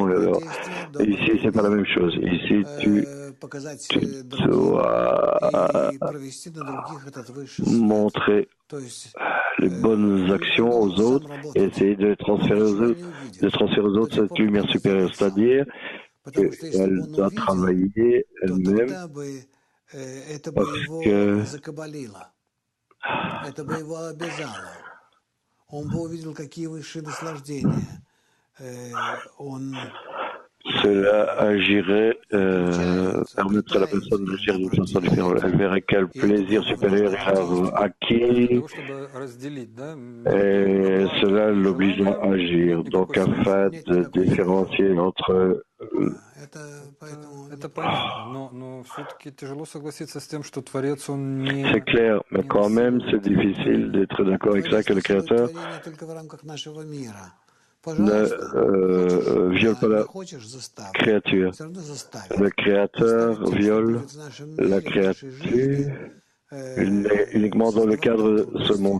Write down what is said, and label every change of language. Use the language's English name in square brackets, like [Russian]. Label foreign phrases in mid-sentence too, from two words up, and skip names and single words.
[French] Ici, c'est pas la même chose. Ici, tu dois montrer les bonnes actions aux autres et essayer de transférer aux autres cette lumière supérieure, c'est-à-dire qu'elle doit travailler elle-même parce que [Russian] Это бы его обязало. Он бы увидел, какие высшие наслаждения. [French] Cela agirait, permettrait à la personne d'agir d'une façon différente. Elle verrait quel plaisir supérieur il a acquis et cela l'oblige à agir. Donc, afin de différencier entre [Russian] Это понятно, но все-таки тяжело согласиться с тем, что Творец, он не... [French] C'est clair, mais quand même, c'est difficile d'être d'accord avec ça, que le Créateur ne viole pas la créature. Le Créateur viole la créature uniquement dans le cadre de ce monde.